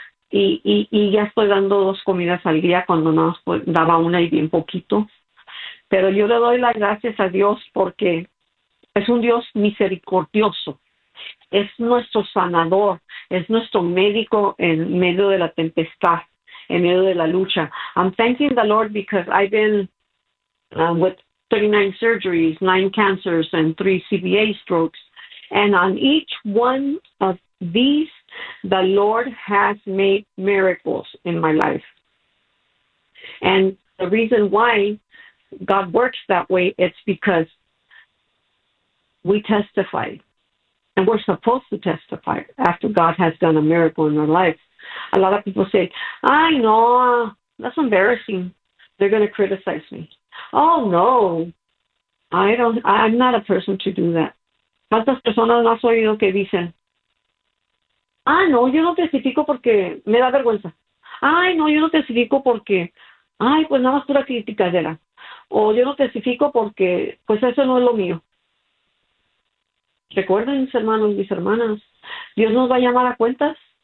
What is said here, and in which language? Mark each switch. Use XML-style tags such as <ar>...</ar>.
<es>Y ya estoy dando 2 comidas al día cuando no daba una y bien poquito. Pero yo le doy las gracias a Dios porque es un Dios misericordioso. Es nuestro sanador, es nuestro médico en medio de la tempestad, en medio de la lucha.</es> <en>I'm thanking the Lord because I've been with 39 surgeries, 9 cancers and 3 CVA strokes. And on each one of these, the Lord has made miracles in my life. And the reason why God works that way, it's because we testify. And we're supposed to testify after God has done a miracle in our life. A lot of people say, I know, that's embarrassing. They're going to criticize me. Oh, no, I'm not a person to do that.</en> <es>¿Cuántas personas no has oído que dicen? Ah, no, yo no testifico porque me da vergüenza. Ay, no, yo no testifico porque, ay, pues nada más pura criticadera. O yo no testifico porque, pues eso no es lo mío. Recuerden, mis hermanos, mis hermanas, Dios nos va a llamar a cuentas.</es>